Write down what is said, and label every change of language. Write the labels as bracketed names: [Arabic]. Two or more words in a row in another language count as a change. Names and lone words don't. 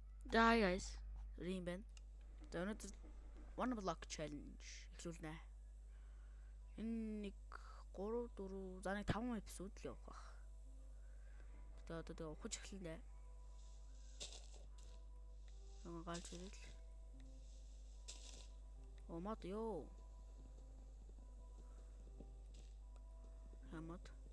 [English] Hi guys, [Mongolian] Rim байна. За өнөөдөр [English] one block challenge [Mongolian] эхлүүлнэ. Энэ нэг 3 4 за нэг 5 эпизод л явах байх. Тэгээ одоо ухаж эхэлнэ. Галж ирэл. О мод ёо. Хамад.